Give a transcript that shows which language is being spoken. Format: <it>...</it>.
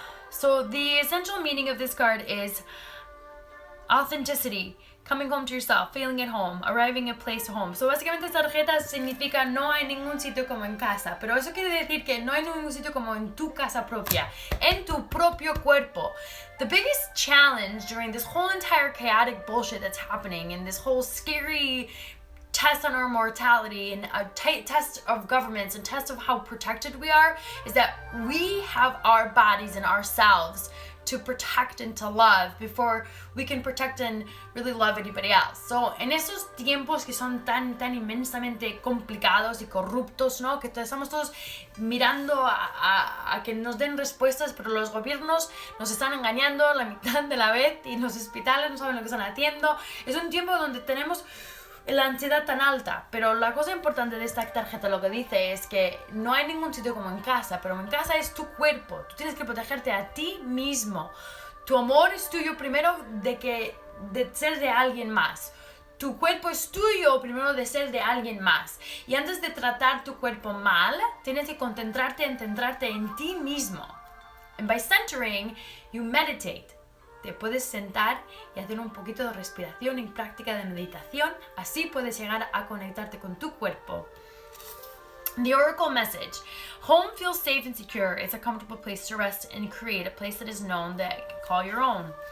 <en>So, the essential meaning of this card is authenticity. Coming home to yourself, feeling at home, arriving at place home.</en> <es>So, básicamente esta tarjeta significa no hay ningún sitio como en casa. Pero eso quiere decir que no hay ningún sitio como en tu casa propia, en tu propio cuerpo.</es> <en>The biggest challenge during this whole entire chaotic bullshit that's happening and this whole scary test on our mortality and a test of governments and test of how protected we are is that we have our bodies and ourselves to protect and to love before we can protect and really love anybody else.</en> <es>So, en esos tiempos que son tan inmensamente complicados y corruptos, ¿no? Que estamos todos mirando a que nos den respuestas, pero los gobiernos nos están engañando la mitad de la vez y los hospitales no saben lo que están haciendo. Es un tiempo donde tenemos la ansiedad tan alta, pero la cosa importante de esta tarjeta lo que dice es que no hay ningún sitio como en casa, pero en casa es tu cuerpo, tú tienes que protegerte a ti mismo. Tu amor es tuyo primero de ser de alguien más. Tu cuerpo es tuyo primero de ser de alguien más. Y antes de tratar tu cuerpo mal, tienes que centrarte en ti mismo.</es> <en>And by centering, you meditate.</en> <es>Te puedes sentar y hacer un poquito de respiración y práctica de meditación. Así puedes llegar a conectarte con tu cuerpo.</es> <en>The Oracle message. Home feels safe and secure. It's a comfortable place to rest and create, a place that is known that you can call your own.</en>